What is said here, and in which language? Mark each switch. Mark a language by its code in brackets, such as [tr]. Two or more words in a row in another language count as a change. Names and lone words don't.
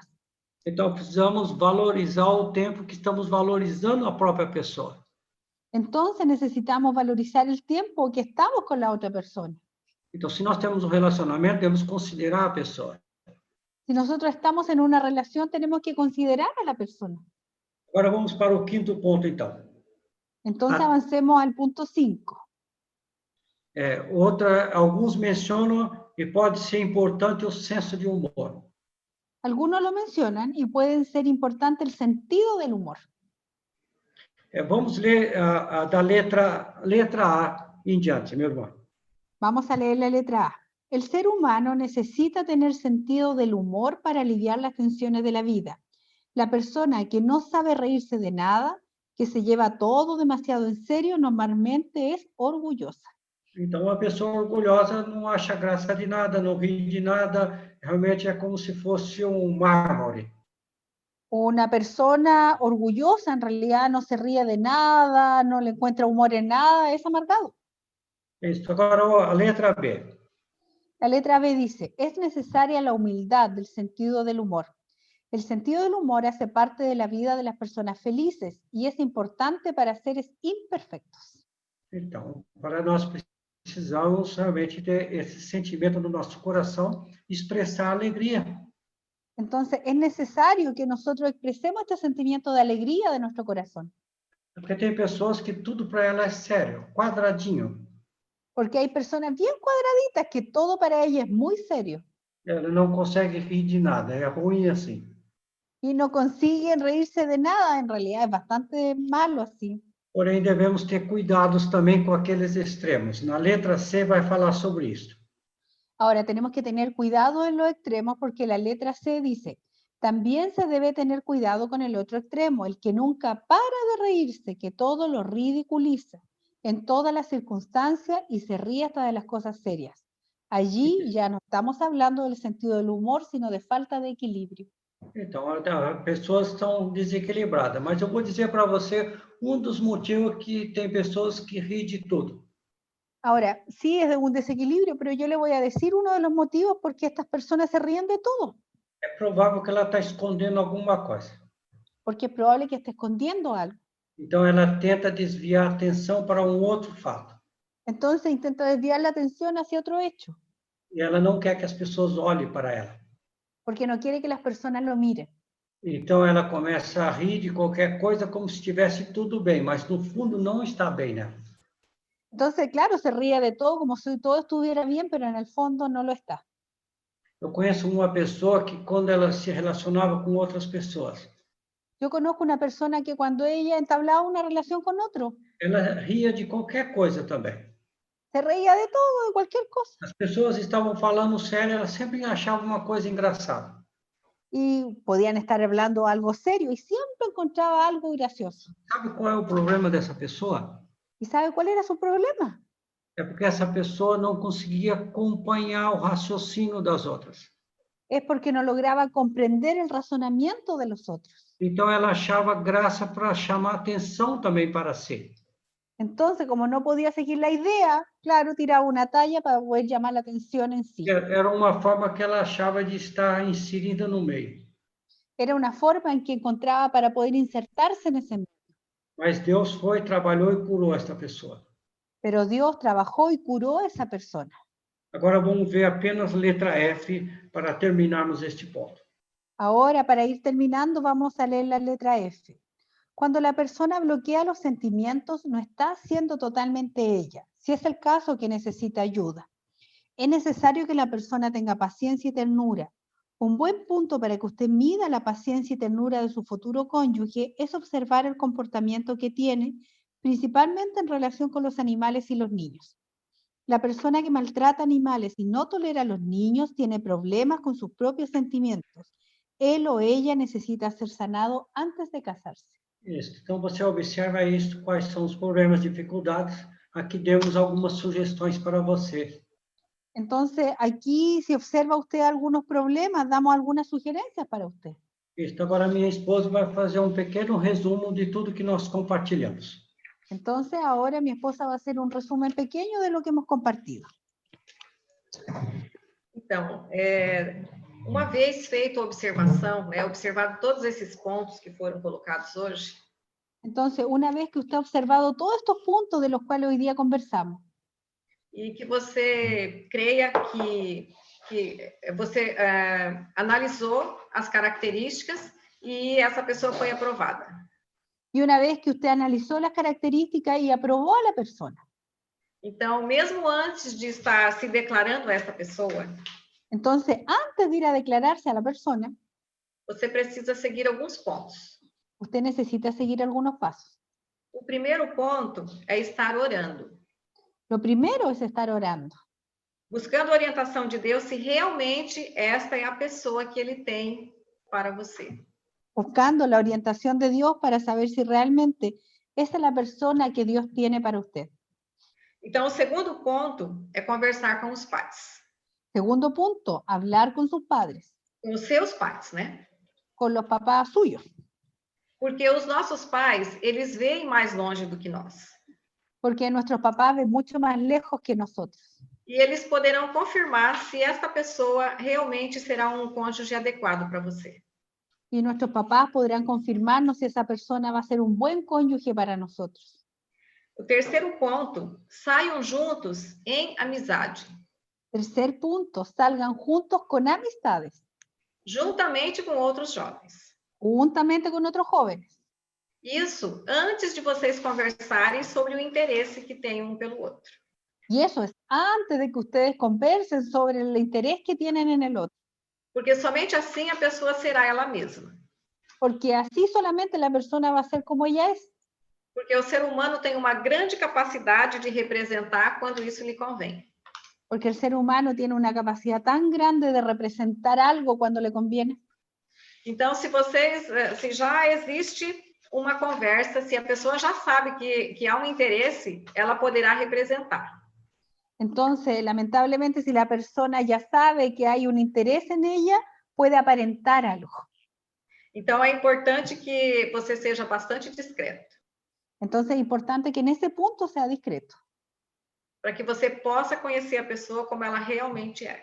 [pt] Então, precisamos valorizar o tempo que estamos valorizando a própria pessoa. [es] Entonces necesitamos valorizar el tiempo que estamos con la otra persona. [pt] Então, se nós temos um relacionamento, devemos considerar a pessoa. [es] Si nosotros estamos en una relación, tenemos que considerar a la persona. [pt] Agora vamos para o quinto ponto, então. [es] Entonces avancemos al punto 5. [pt] Alguns mencionam que pode ser importante o senso de humor. [es] Algunos lo mencionan y pueden ser importante el sentido del humor. [pt] Vamos ler da letra A em diante, meu irmão. [es] Vamos a leer la letra A. El ser humano necesita tener sentido del humor para aliviar las tensiones de la vida. La persona que no sabe reírse de nada, que se lleva todo demasiado en serio, normalmente es orgullosa. [pt] Então, uma pessoa orgulhosa não acha graça de nada, não ri de nada, realmente é como se fosse mármore. [es] Una persona orgullosa en realidad no se ríe de nada, no le encuentra humor en nada, es amargado. [pt] Isso. Agora, a letra B. [es] La letra B dice, es necesaria la humildad del sentido del humor. El sentido del humor hace parte de la vida de las personas felices y es importante para seres imperfectos. [pt] Então, para nós precisamos realmente ter esse sentimento no nosso coração, expressar alegria. [es] Entonces, es necesario que nosotros expresemos este sentimiento de alegría de nuestro corazón. [pt] Porque tem pessoas que tudo para ela é sério, quadradinho. [es] Porque hay personas bien cuadraditas que todo para ellas es muy serio. [pt] Ela não consegue rir de nada, é ruim assim. [es] Y no consiguen reírse de nada, en realidad es bastante malo así. [pt] Porém, devemos ter cuidados também com aqueles extremos. Na letra C vai falar sobre isso. [es] Ahora, tenemos que tener cuidado en los extremos porque la letra C dice, también se debe tener cuidado con el otro extremo, el que nunca para de reírse, que todo lo ridiculiza en todas las circunstancias y se ríe hasta de las cosas serias. Allí ya no estamos hablando del sentido del humor, sino de falta de equilibrio. [pt] Então, as pessoas estão desequilibradas. Mas eu vou dizer para você dos motivos que tem pessoas que riem de tudo. [es] Ahora, sí es de un desequilibrio, pero yo le voy a decir uno de los motivos por qué estas personas se ríen de todo. [pt] É provável que ela está escondendo alguma coisa. [es] Porque es probable que esté escondiendo algo. [pt] Então, ela tenta desviar a atenção para outro fato. [es] Entonces intenta desviar la atención hacia otro hecho, [pt] E ela não quer que as pessoas olhem para ela. [es] porque no quiere que las personas lo miren. [pt] Então, ela começa a rir de qualquer coisa como se estivesse tudo bem, mas no fundo não está bem, né? [es] Entonces, claro, se ríe de todo como si todo estuviera bien, pero en el fondo no lo está. [pt] Eu conheço uma pessoa que, quando ela se relacionava com outras pessoas, [es] Yo conozco una persona que cuando ella entablaba una relación con otro, [pt] ela ria de qualquer coisa também. [es] se reía de todo, de cualquier cosa. [pt] As pessoas estavam falando sério, ela sempre achava uma coisa engraçada. [es] Y podían estar hablando algo serio y siempre encontraba algo gracioso. [pt] Sabe qual é o problema dessa pessoa? [es] ¿Y sabe cuál era su problema? [pt] É porque essa pessoa não conseguia acompanhar o raciocínio das outras. [es] Es porque no lograba comprender el razonamiento de los otros. [pt] Então, ela achava graça para chamar atenção também para si. [es] Entonces, como no podía seguir la idea, claro, tiraba una talla para poder llamar la atención en sí. [pt] Era uma forma que ela achava de estar inserida no meio. [es] Era una forma en que encontraba para poder insertarse en ese medio. [pt] Mas Deus foi, trabalhou e curou esta pessoa. [es] Pero Dios trabajó y curó a esa persona. [pt] Agora vamos ver apenas letra F para terminarmos este ponto. [es] Ahora, para ir terminando, vamos a leer la letra F. Cuando la persona bloquea los sentimientos, no está siendo totalmente ella, si es el caso que necesita ayuda. Es necesario que la persona tenga paciencia y ternura. Un buen punto para que usted mida la paciencia y ternura de su futuro cónyuge es observar el comportamiento que tiene, principalmente en relación con los animales y los niños. La persona que maltrata animales y no tolera a los niños tiene problemas con sus propios sentimientos. Él o ella necesita ser sanado antes de casarse. [pt] Isso. Então, você observa isso, quais são os problemas, dificuldades. Aqui demos algumas sugestões para você. [es] Entonces, aquí, si observa usted algunos problemas, damos algunas sugerencias para usted. [pt] Isso. Agora, minha esposa vai fazer um pequeno resumo de tudo que nós compartilhamos. [es] Entonces, ahora mi esposa va a hacer un resumen pequeño de lo que hemos compartido. [pt] Então, uma vez feita a observação, observado todos esses pontos que foram colocados hoje, [es] Entonces, una vez que usted ha observado todos estos puntos de los cuales hoy día conversamos, [pt] e que você creia que você analisou as características e essa pessoa foi aprovada. [es] y una vez que usted analizó las características y aprobó a la persona, [pt] Então, mesmo antes de estar se declarando a essa pessoa, [es] entonces, antes de ir a declararse a la persona, [pt] você precisa seguir alguns pontos. [es] usted necesita seguir algunos pasos. [pt] O primeiro ponto é estar orando, [es] Lo primero es estar orando, [pt] buscando a orientação de Deus se realmente esta é a pessoa que ele tem para você. [es] buscando la orientación de Dios para saber si realmente esa es la persona que Dios tiene para usted. [pt] Então, o segundo ponto é conversar com os pais, [es] Segundo punto, hablar con sus padres, [pt] com os seus pais, né? [es] con los papás suyos, [pt] Porque os nossos pais, eles veem mais longe do que nós. [es] porque nuestros papás ven mucho más lejos que nosotros. [pt] E eles poderão confirmar se esta pessoa realmente será um cônjuge adequado para você. [es] Y nuestros papás podrán confirmarnos si esa persona va a ser un buen cónyuge para nosotros. [pt] O terceiro ponto, saiam juntos em amizade, [es] Tercer punto, salgan juntos con amistades, [pt] juntamente com outros jovens. [es] juntamente con otros jóvenes. [pt] Isso antes de vocês conversarem sobre o interesse que tem um pelo outro. [es] Y eso es antes de que ustedes conversen sobre el interés que tienen en el otro. [pt] Porque somente assim a pessoa será ela mesma. [es] Porque así solamente la persona va a ser como ella es. [pt] Porque o ser humano tem uma grande capacidade de representar quando isso lhe convém. [es] Porque el ser humano tiene una capacidad tan grande de representar algo cuando le conviene. [pt] Então, se já existe uma conversa, se a pessoa já sabe que há um interesse, ela poderá representar. [es] Entonces, lamentablemente, si la persona ya sabe que hay un interés en ella, puede aparentar algo. [pt] Então, é importante que você seja bastante discreto, [es] Entonces, es importante que en ese punto sea discreto, [pt] para que você possa conhecer a pessoa como ela realmente é.